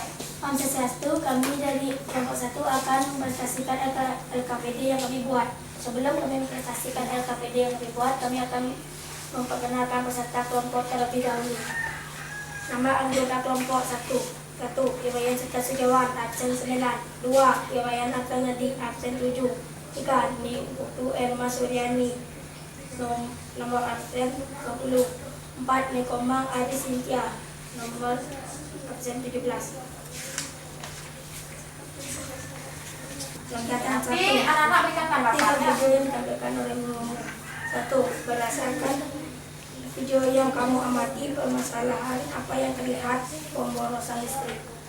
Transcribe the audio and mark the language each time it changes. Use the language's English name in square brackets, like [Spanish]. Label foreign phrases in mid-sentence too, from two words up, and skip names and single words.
[Balinese] Om Swastiastu, [Indonesian] kami dari kelompok 1 akan mempresentasikan LKPD yang kami buat. Sebelum kami mempresentasikan LKPD yang kami buat, kami akan memperkenalkan peserta kelompok terlebih dahulu. Nama anggota kelompok 1. 1. Iwayan Serta Sujawan, absen 9. 2. Iwayan Akta Ngedik, absen 7. 3. Niputu Erma Suryani, nomor absen 20. 4. Nikomang Adi Cynthia, nomor absen 17. Kegiatan 1. Nanti anak-anak berikan tanggapannya. Video yang ditampilkan oleh nomor 1. Berdasarkan video yang kamu amati, permasalahan apa yang terlihat pemborosan listrik.